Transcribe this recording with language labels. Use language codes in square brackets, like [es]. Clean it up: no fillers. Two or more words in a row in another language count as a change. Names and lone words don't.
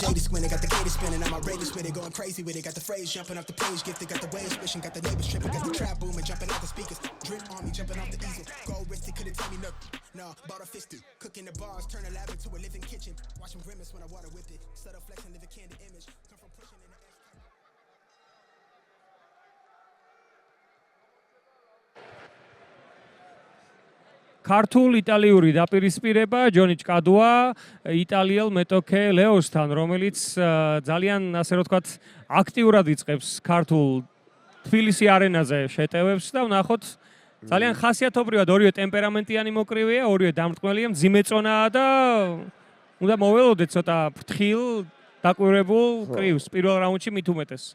[en] Got the squinting, got the gator spinning, I'm outrageous with it, going crazy with it. Got the phrase jumping off the page, gifted, got the waves swishing, got the neighbors tripping, got the trap booming, jumping out the speakers. Drip on me, jumping off the easel. Gold wristed, couldn't tell me nothing. No, bought a fisted. Cooking the bars, turn a lab into a living kitchen. Watch them grimace when I water whip it. Subtle flex and live a candy image. Come from pushing in the [ka] ქართულ იტალიური დაპირისპირება ჯონი ჭკადუა იტალიელ მეტოქე ლეოსთან, რომელიც ძალიან ასე რომ ვთქვათ აქტიურად იწყებს ქართულ თბილისი არენაზე შეტევებს და ვნახოთ ძალიან ხასიათობრივად ორივე ტემპერამენტიანი მოკრივეა, ორივე დამრტყმელია, მძიმეწონაა და უნდა მოველოდეთ ცოტა ფრთხილ დაკვირვებულ კრივს პირველ რაუნდში მით უმეტეს.